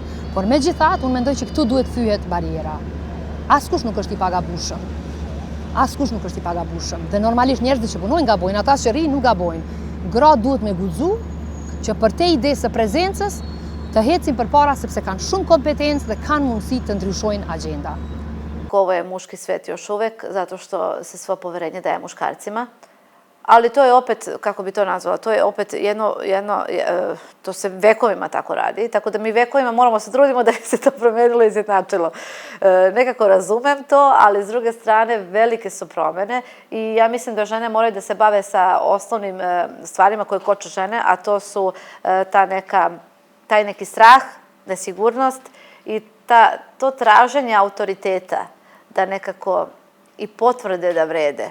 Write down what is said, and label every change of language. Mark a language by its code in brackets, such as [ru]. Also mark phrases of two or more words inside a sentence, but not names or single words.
[sq] Por megjithatë, unë mendoj që këtu duhet thyhet bariera. Askush nuk është i pagabushëm. Askush nuk është i pagabushëm. Dhe normalisht njerëzit që punojnë gabojnë, ata që rrinë nuk gabojnë. Gratë duhet me guxu që për te idesë së prezencës të hecin përpara sepse kanë shumë kompetencë dhe kanë mundësi të ndryshojnë agjenda. [sr] Ovo je muški svet još uvek, zato što se svo poverenje daje muškarcima. Ali to je opet, kako bi to nazvala, to je opet to se vekovima tako radi, tako da mi vekovima moramo se trudimo da se to promenilo i izjednačilo. Nekako razumem to, ali s druge strane velike su promene i ja mislim da žene moraju da se bave sa osnovnim stvarima koje koče žene, a to su taj neki strah, nesigurnost i to traženje autoriteta da nekako i potvrde da vrede.